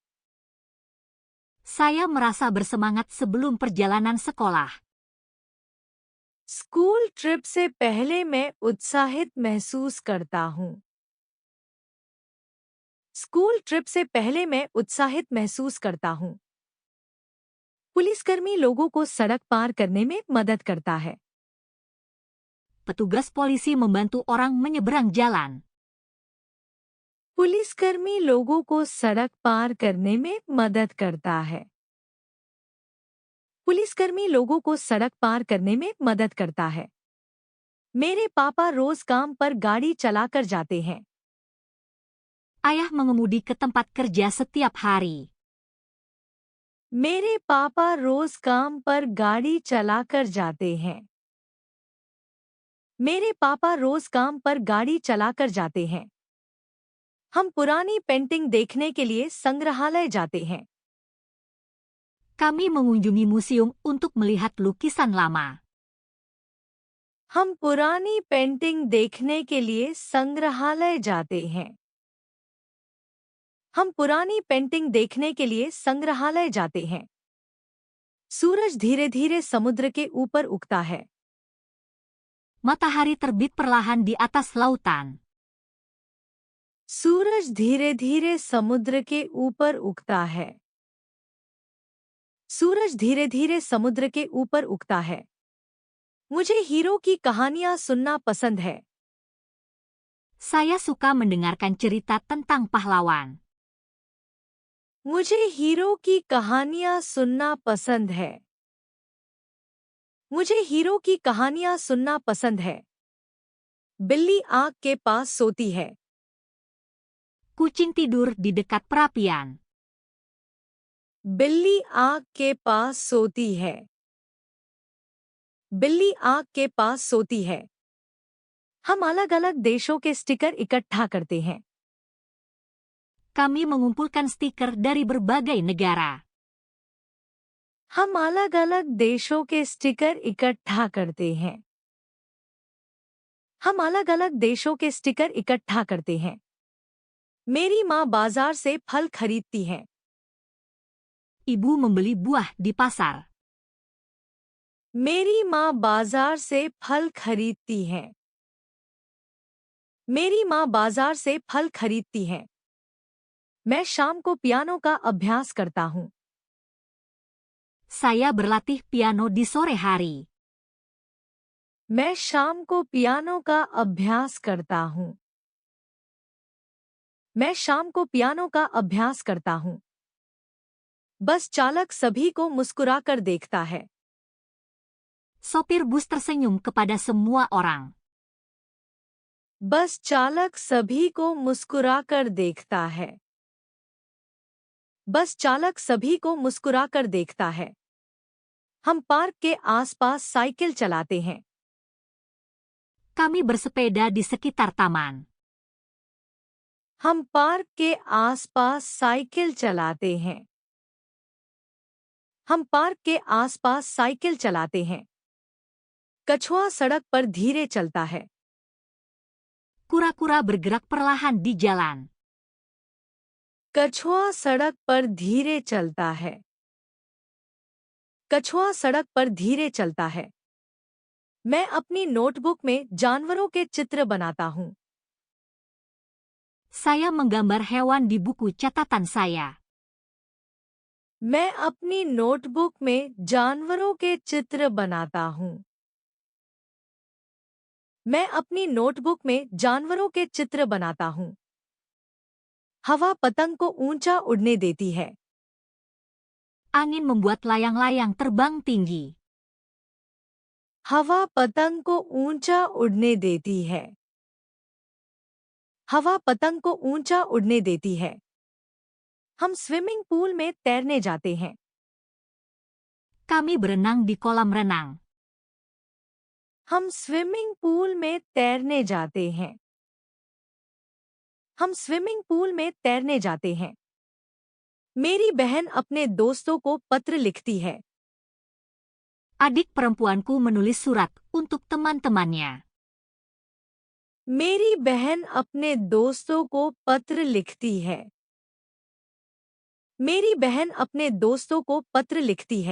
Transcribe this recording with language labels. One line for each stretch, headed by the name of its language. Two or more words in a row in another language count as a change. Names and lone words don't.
Indonesian: Saya merasa bersemangat sebelum perjalanan sekolah.
English: school trip
Hindi: से पहले मैं उत्साहित महसूस करता हूँ।
English: school trip
Hindi: से पहले मैं उत्साहित महसूस करता हूँ। पुलिसकर्मी लोगों को सड़क पार करने में मदद करता है।
Indonesian: Petugas polisi membantu orang menyeberang jalan.
Hindi: पुलिसकर्मी लोगों को सड़क पार करने में मदद करता है। पुलिसकर्मी लोगों को सड़क पार करने में मदद करता है। मेरे पापा रोज काम पर गाड़ी चलाकर जाते हैं।
Indonesian: Ayah mengemudi ke tempat kerja setiap hari.
Hindi: मेरे पापा रोज काम पर गाड़ी चलाकर जाते हैं। मेरे पापा रोज काम पर गाड़ी चलाकर जाते हैं। हम पुरानी पेंटिंग देखने के लिए संग्रहालय जाते हैं।
Indonesian: Kami mengunjungi museum untuk melihat lukisan lama.
Hindi: हम पुरानी पेंटिंग देखने के लिए संग्रहालय जाते हैं। हम पुरानी पेंटिंग देखने के लिए संग्रहालय जाते हैं। सूरज धीरे धीरे समुद्र के ऊपर उगता है।
Indonesian: Matahari terbit perlahan di atas lautan.
Hindi: सूरज धीरे धीरे समुद्र के ऊपर उगता है। सूरज धीरे धीरे समुद्र के ऊपर उगता है। मुझे हीरो की कहानियां सुनना पसंद है।
Indonesian: Saya suka mendengarkan cerita tentang pahlawan.
Hindi: मुझे हीरो की कहानियां सुनना पसंद है। मुझे हीरो की कहानियां सुनना पसंद है। बिल्ली आग के पास सोती है।
Indonesian: Kucing tidur di dekat perapian.
Hindi: बिल्ली आग के पास सोती है। बिल्ली आग के पास सोती है। हम अलग अलग देशों के स्टिकर इकट्ठा करते हैं।
Indonesian: Kami mengumpulkan stiker dari berbagai negara.
Hindi: हम अलग अलग देशों के स्टिकर इकट्ठा करते हैं। हम अलग अलग देशों के स्टिकर इकट्ठा करते हैं। मेरी माँ बाजार से फल खरीदती है।
Indonesian: Ibu membeli buah di pasar.
Hindi: मेरी माँ बाजार से फल खरीदती है। मेरी माँ बाजार से फल खरीदती है। मैं शाम को पियानो का अभ्यास करता हूँ।
Indonesian: Saya berlatih piano di sore hari.
Hindi: मैं शाम को पियानो का अभ्यास करता हूँ। मैं शाम को पियानो का अभ्यास करता हूँ। बस चालक सभी को मुस्कुराकर देखता है।
Indonesian: Sopir bus tersenyum kepada semua orang.
Hindi: बस चालक सभी को मुस्कुराकर देखता है। बस चालक सभी को मुस्कुराकर देखता है। हम पार्क के आसपास साइकिल चलाते हैं।
Indonesian: Kami bersepeda di sekitar taman.
Hindi: हम पार्क के आसपास साइकिल चलाते हैं। हम पार्क के आसपास साइकिल चलाते हैं। कछुआ सड़क पर धीरे चलता है।
Indonesian: Kura-kura bergerak perlahan di jalan.
Hindi: कछुआ सड़क पर धीरे चलता है। कछुआ सड़क पर धीरे चलता है। मैं अपनी नोटबुक में जानवरों के चित्र बनाता हूँ।
Indonesian: Saya menggambar hewan di buku catatan saya.
Hindi: मैं अपनी नोटबुक में जानवरों के चित्र बनाता हूँ। मैं अपनी नोटबुक में जानवरों के चित्र बनाता हूँ। हवा पतंग को ऊंचा उड़ने देती है।
Indonesian: Angin membuat layang-layang terbang tinggi.
Hindi: हवा पतंग को ऊंचा उड़ने देती है। हवा पतंग को ऊंचा उड़ने देती है। हम
English: swimming pool
Hindi: में तैरने जाते हैं।
Indonesian: Kami berenang di kolam renang.
Hindi: हम
English: swimming pool
Hindi: में तैरने जाते हैं। हम
English: swimming pool
Hindi: में तैरने जाते हैं। मेरी बहन अपने दोस्तों को पत्र लिखती है।
Indonesian: Adik perempuanku menulis surat untuk teman-temannya.
Hindi: मेरी बहन अपने दोस्तों को पत्र लिखती है। मेरी बहन अपने दोस्तों को पत्र लिखती है।